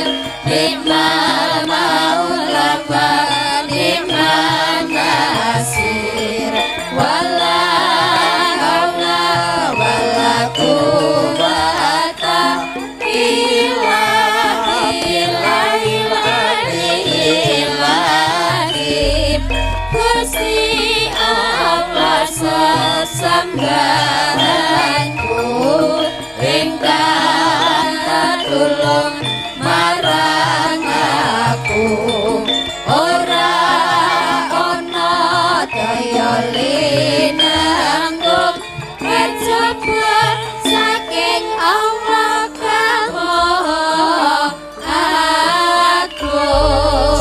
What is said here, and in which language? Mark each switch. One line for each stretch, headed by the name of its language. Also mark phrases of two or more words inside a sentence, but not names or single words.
Arabic: نعم المولى ونعم النصير ولا حول ولا قوة إلا بالله العلي العظيم.
Javanese: Gusti Allah sesembahanku ingkang tulung marang aku ora ana daya linangku kejaba saking Allah kang maha agung.